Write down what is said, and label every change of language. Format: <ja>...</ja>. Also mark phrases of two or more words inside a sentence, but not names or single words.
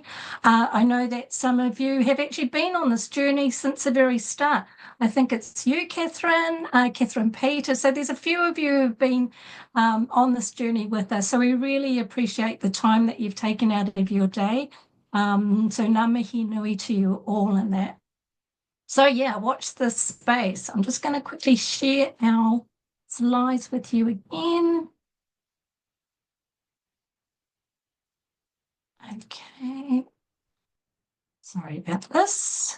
<en>I know that some of you have actually been on this journey since the very start. I think it's you, Catherine Peter. So there's a few of you who've been on this journey with us. So we really appreciate the time that you've taken out of your day. So</en> <mi>ngā mihi nui</mi> <en>to you all in that. So yeah, watch this space. I'm just going to quickly share our slides with you again. Okay. Sorry about this.</en>